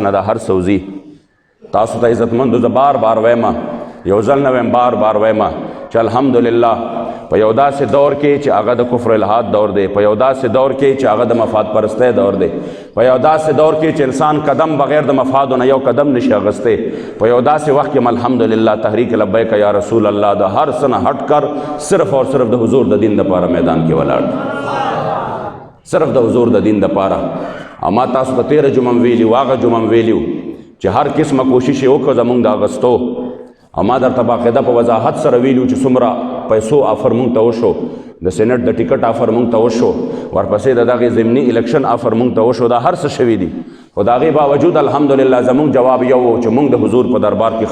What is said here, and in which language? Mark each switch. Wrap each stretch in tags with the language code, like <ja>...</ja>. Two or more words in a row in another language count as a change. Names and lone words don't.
<ps>نه دا هر څه وځي تاسو ته عزتمندو زه بار بار وایم یو ځل نه وایم بار بار وایم چې الحمدلله په یو داسې دور کې چې هغه د کفر الحاد دور دی په یو داسې دور کې چې هغه د مفاد پرستی دور دی په یو داسې دور کې چې انسان قدم بغیر د مفادو نه یو قدم نشي اخیستی په یو داسې وخت کې الحمدلله تحریک لبیک یا رسول الله د هر څه نه</ps> <ur>هټ کر صرف اور صرف</ur> <ps>د حضور د دین دپاره میدان کې ولاړ صرف د حضور د دین دپاره اما تاسو ته تېره جمعه ویلي هغه جمعه ویلي چې هر قسمه کوشش یې وکړه زمونږ د اغستو اما درته باقاعده په وضاحت سره ویلو چې څومره پیسو آفر مونږ ته وشو د سینټ د ټیکټ آفر مونږ ته وشو ورپسې د دغې ضمني الیکشن آفر مونږ ته وشو دا هر څه شوي دي خو د هغې باوجود الحمدلله زمونږ جواب یو و چې مونږ د حضور په دربار کې</ps>